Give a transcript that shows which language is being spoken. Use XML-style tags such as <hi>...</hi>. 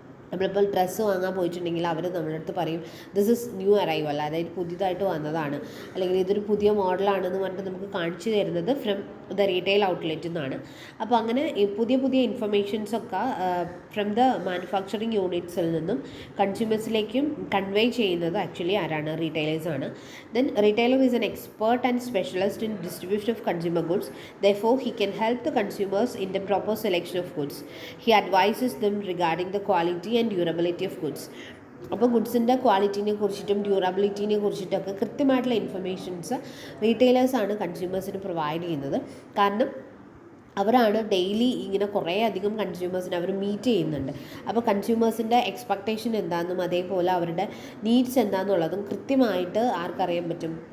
<ml>നമ്മളിപ്പോൾ ഡ്രസ്സ് വാങ്ങാൻ പോയിട്ടുണ്ടെങ്കിൽ അവർ നമ്മുടെ അടുത്ത് പറയും</ml> <en>this is new arrival,</en> <ml>അതായത് പുതിയതായിട്ട് വന്നതാണ്, അല്ലെങ്കിൽ ഇതൊരു പുതിയ മോഡലാണെന്ന് പറഞ്ഞിട്ട് നമുക്ക് കാണിച്ചു തരുന്നത് ഫ്രം ദ റീറ്റെയിൽ ഔട്ട്ലെറ്റിൽ നിന്നാണ്. അപ്പോൾ അങ്ങനെ പുതിയ ഇൻഫർമേഷൻസൊക്കെ ഫ്രം ദ മാനുഫാക്ചറിങ് യൂണിറ്റ്സിൽ നിന്നും കൺസ്യൂമേഴ്സിലേക്കും കൺവേ ചെയ്യുന്നത് ആക്ച്വലി ആരാണ്? റീറ്റെയിലേഴ്സാണ്.</ml> <en>Then retailer is an expert and specialist in distribution of consumer goods. Therefore, he can help the consumers in the proper selection of goods. He advises them regarding the quality and durability of goods.</en> <ml>അപ്പോൾ ഗുഡ്സിൻ്റെ ക്വാളിറ്റീനെ കുറിച്ചിട്ടും ഡ്യൂറബിലിറ്റീനെ കുറിച്ചിട്ടൊക്കെ കൃത്യമായിട്ടുള്ള informations റീറ്റെയിലേഴ്സാണ് കൺസ്യൂമേഴ്സിന് provide ചെയ്യുന്നത്. കാരണം അവരാണ് daily ഇങ്ങനെ കുറേ അധികം കൺസ്യൂമേഴ്സിനെ അവർ meet ചെയ്യുന്നുണ്ട്. അപ്പോൾ കൺസ്യൂമേഴ്സിൻ്റെ എക്സ്പെക്റ്റേഷൻ എന്താണെന്നും അതേപോലെ അവരുടെ നീഡ്സ് എന്താണെന്നുള്ളതും കൃത്യമായിട്ട് ആർക്കറിയാൻ പറ്റും?</ml>